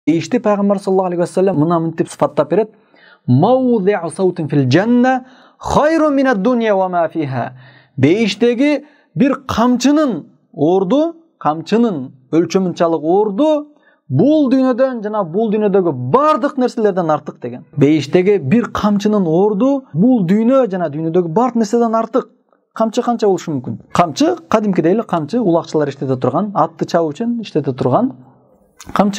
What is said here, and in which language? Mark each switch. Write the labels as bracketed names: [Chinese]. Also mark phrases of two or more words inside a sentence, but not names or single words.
[Kyrgyz] Бейишти пайгамбар [Arabic] صلى الله عليه وسلم [Kyrgyz] мына мынтип сыфаттап берет: [Arabic] "موضع سوط في الجنة خير من الدنيا وما فيها." [Kyrgyz] Бейиштеги бир камчынын орду, камчынын өлчөмүнчалык орду бул дүйнөдөн жана бул дүйнөдөгү бардык нерселерден артык деген. Бейиштеги бир камчынын орду бул дүйнө жана дүйнөдөгү бардык нерседен артык. Камчы канча болушу мүмкүн? Камчы кадимкидей эле камчы, улакчылар иштете турган, атты чабуу үчүн иштете турган камчы.